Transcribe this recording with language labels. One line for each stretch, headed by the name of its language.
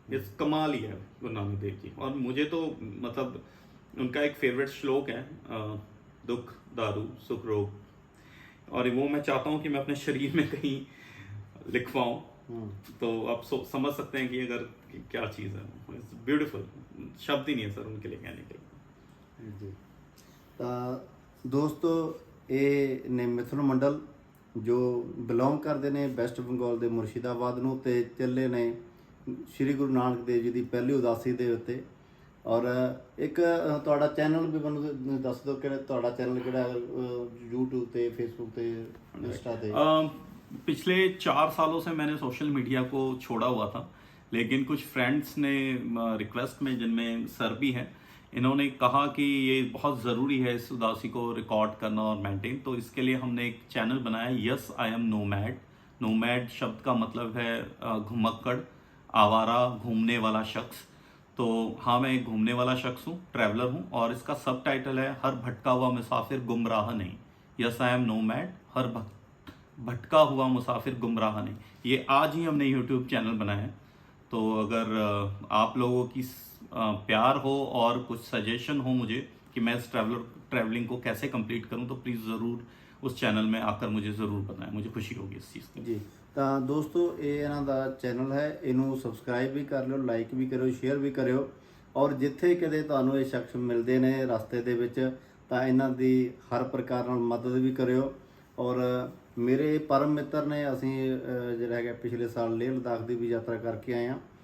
Hindi: इस कमाल ही है गुरु नानक देव जी। और मुझे तो मतलब उनका एक फेवरेट श्लोक है, दुख दारू सुख रोग, और वो मैं चाहता हूँ कि मैं अपने शरीर में कहीं लिखवाऊं। तो आप समझ सकते हैं कि अगर क्या चीज़ है,
English: it's beautiful,
Hindi: शब्द ही नहीं है सर उनके लिए कहने के लिए। जी दोस्तों,
Punjabi: ਇਹ ਨੇ ਮਿਥੁਨ ਮੰਡਲ ਜੋ ਬਿਲੋਂਗ ਕਰਦੇ ਨੇ ਵੈਸਟ ਬੰਗਾਲ ਦੇ ਮੁਰਸ਼ਿਦਾਬਾਦ ਨੂੰ, ਤੇ ਚੱਲੇ ਨੇ ਸ਼੍ਰੀ ਗੁਰੂ ਨਾਨਕ ਦੇਵ ਜੀ ਦੀ ਪਹਿਲੀ ਉਦਾਸੀ ਦੇ ਉੱਤੇ। ਔਰ ਇੱਕ ਤੁਹਾਡਾ ਚੈਨਲ ਵੀ ਮੈਨੂੰ ਦੱਸ ਦਿਓ, ਕਿਹੜਾ ਤੁਹਾਡਾ ਚੈਨਲ, ਕਿਹੜਾ YouTube ਤੇ Facebook ਤੇ Insta ਤੇ?
Hindi: पिछले 4 सालों से मैंने सोशल मीडिया को छोड़ा हुआ था, लेकिन कुछ फ्रेंड्स ने रिक्वेस्ट में, जिनमें सर भी हैं, इन्होंने कहा कि ये बहुत ज़रूरी है इस उदासी को रिकॉर्ड करना और मेंटेन। तो इसके लिए हमने एक चैनल बनाया, yes I am nomad. Nomad शब्द का मतलब है घुमक्कड़, आवारा, घूमने वाला शख्स। तो हाँ, मैं एक घूमने वाला शख्स हूँ, ट्रैवलर हूँ, और इसका सब टाइटल है हर भटका हुआ मुसाफिर गुमराह नहीं। यस आई एम नोमैड, हर भटका हुआ मुसाफिर गुमराह नहीं। ये आज ही हमने यूट्यूब चैनल बनाया है। तो अगर आप लोगों की प्यार हो और कुछ सजेशन हो मुझे कि मैं इस ट्रैवलिंग को कैसे कंप्लीट करूं, तो प्लीज़ ज़रूर उस चैनल में आकर मुझे ज़रूर बताएं, मुझे खुशी होगी इस चीज़ की।
Punjabi: ਜੀ ਤਾਂ ਦੋਸਤੋ, ਇਹ ਇਹਨਾਂ ਦਾ ਚੈਨਲ ਹੈ, ਇਹਨੂੰ ਸਬਸਕ੍ਰਾਈਬ ਵੀ ਕਰ ਲਿਓ, ਲਾਈਕ ਵੀ ਕਰਿਓ, ਸ਼ੇਅਰ ਵੀ ਕਰਿਓ। ਔਰ ਜਿੱਥੇ ਕਿਤੇ ਤੁਹਾਨੂੰ ਇਹ ਸ਼ਖਸ ਮਿਲਦੇ ਨੇ ਰਸਤੇ ਦੇ ਵਿੱਚ, ਤਾਂ ਇਹਨਾਂ ਦੀ ਹਰ ਪ੍ਰਕਾਰ ਨਾਲ ਮਦਦ ਵੀ ਕਰਿਓ। ਔਰ ਮੇਰੇ ਪਰਮ ਮਿੱਤਰ ਨੇ, ਅਸੀਂ ਜਿਹੜਾ ਹੈਗਾ ਪਿਛਲੇ ਸਾਲ ਲੇਹ ਲਦਾਖ ਦੀ ਵੀ ਯਾਤਰਾ ਕਰਕੇ ਆਏ ਹਾਂ।